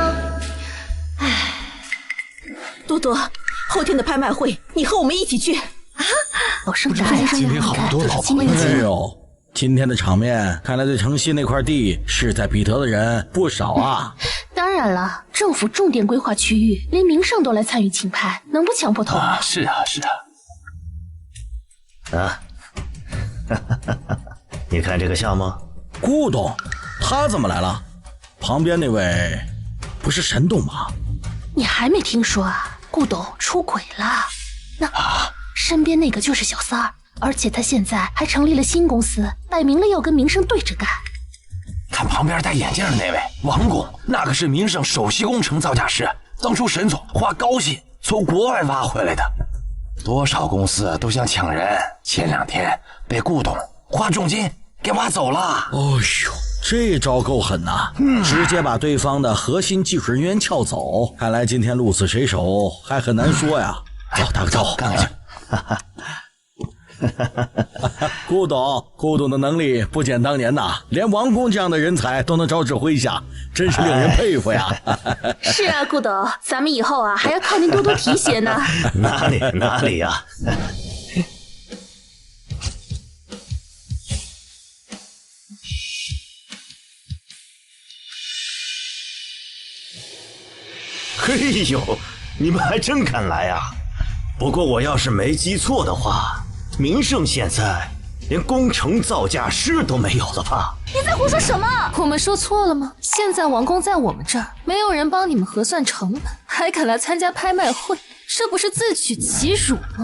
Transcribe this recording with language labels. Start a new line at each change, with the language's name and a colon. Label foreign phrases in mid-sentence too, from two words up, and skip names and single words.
Chinese: 唉，多多，後天的拍賣會，你和我們一起去啊！我生今天好多老朋友。哎呦，今天的場面，看来对城西那塊地勢在必得的人不少啊。当然了，政府重点規劃區域，連名勝都來參與競拍，能不搶破頭嗎？是啊，是啊。啊，你看這個項目，顧董，他怎麼來了？旁邊那位不是沈董嗎？你還沒聽說啊？顧董出軌了，那身邊那個就是小三兒，而且他現在還成立了新公司，擺明了要跟名勝對着幹。看旁邊戴眼鏡的那位王工，那可是名勝首席工程造價師，當初沈總花高薪從國外挖回來的，多少公司都想搶人，前2天被顧董花重金給挖走了。哦呦，這招夠狠吶！直接把對方的核心技術人員撬走，看來今天鹿死誰手還很難說呀。走，打個招呼，看看去。顧董的能力不減當年吶，連王工這樣的人才都能招指揮下，真是令人佩服呀。是啊，顧董，咱們以後啊還要靠您多多提攜呢。哪裡呀？嘿呦，你们还真敢来啊！不過我要是沒記錯的話，名勝現在連工程造價師都沒有了吧？你在胡說什麼？我們說錯了嗎？現在王工在我們這兒，沒有人幫你們核算成本，還敢來參加拍賣會，這不是自取其辱嗎？